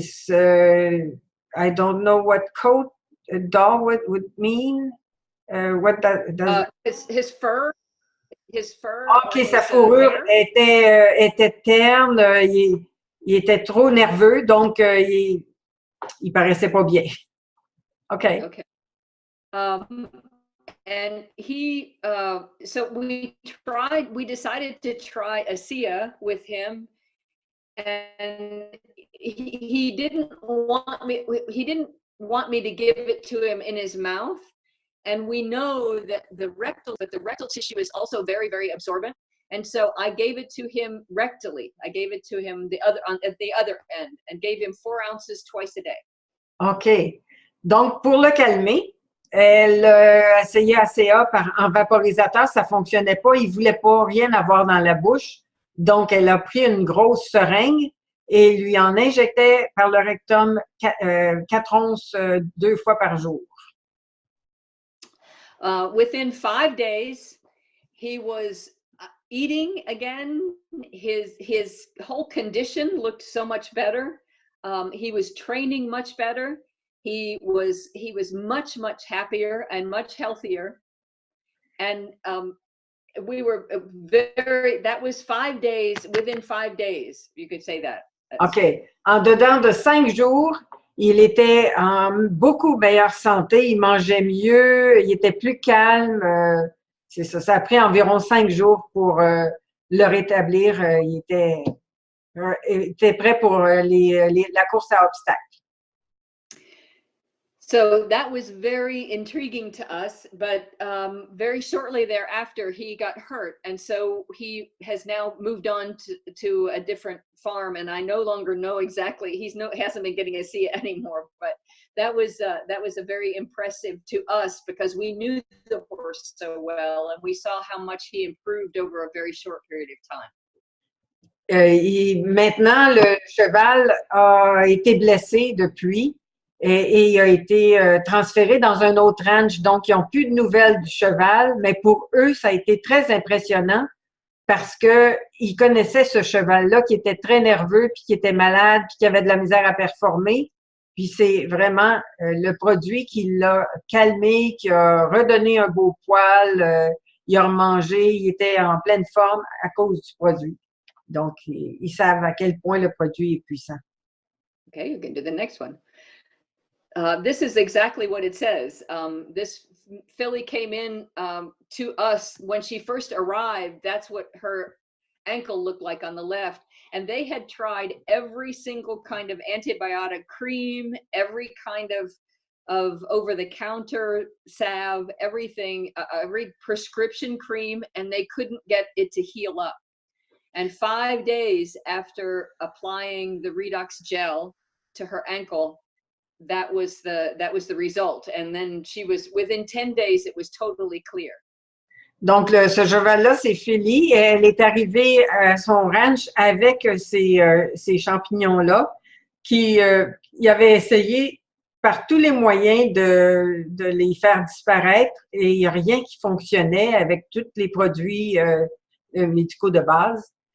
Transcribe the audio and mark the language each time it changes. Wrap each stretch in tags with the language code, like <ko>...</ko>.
<en>I don't know what coat dog would mean. What does his fur.</en> <fr>OK, sa fourrure était terne. Il était trop nerveux, donc il paraissait pas bien.</fr> <en>OK. Okay. And so we decided to try ASEA with him, and he didn't want me to give it to him in his mouth. And we know that the rectal tissue is also very, very absorbent. And so I gave it to him rectally. I gave it to him at the other end and gave him 4 ounces twice a day. OK.</en> <fr>Donc, pour le calmer, elle a essayé ASEA en vaporisateur, ça fonctionnait pas. Il voulait pas rien avoir dans la bouche. Donc, elle a pris une grosse seringue et lui en injectait par le rectum 4 onces 2 fois par jour.</fr> <en>Within 5 days, he was eating again. His whole condition looked so much better. He was training much better. He was much happier and much healthier. And we were that was 5 days, within 5 days, you could say that. OK.</en> <fr>En dedans de 5 jours, il était en beaucoup meilleure santé, il mangeait mieux, il était plus calme. C'est ça. Ça a pris environ 5 jours pour le rétablir. Il était prêt pour la course à obstacles.</fr> <en>So that was very intriguing to us, but very shortly thereafter, he got hurt. And so he has now moved on to a different farm. And I no longer know exactly, hasn't been getting ASEA anymore, but that was a very impressive to us because we knew the horse so well and we saw how much he improved over a very short period of time.</en> <fr>Maintenant, le cheval a été blessé depuis. Et il a été transféré dans un autre ranch, donc ils n'ont plus de nouvelles du cheval, mais pour eux, ça a été très impressionnant parce que ils connaissaient ce cheval-là qui était très nerveux, puis qui était malade, puis qui avait de la misère à performer. Puis c'est vraiment le produit qui l'a calmé, qui a redonné un beau poil, il a remangé, il était en pleine forme à cause du produit. Donc, ils savent à quel point le produit est puissant.</fr> <en>Okay, you can do the next one. This is exactly what it says. This filly came in to us when she first arrived. That's what her ankle looked like on the left. And they had tried every single kind of antibiotic cream, every kind of over-the-counter salve, everything, every prescription cream, and they couldn't get it to heal up. And 5 days after applying the Redox gel to her ankle, that was the result. And then she was, within 10 days, it was totally clear.</en> <fr>Donc, ce cheval-là, c'est Philly. Elle est arrivée à son ranch avec ces champignons-là, il avait essayé par tous les moyens de les faire disparaître et il n'y a rien qui fonctionnait avec tous les produits médicaux de base.</fr>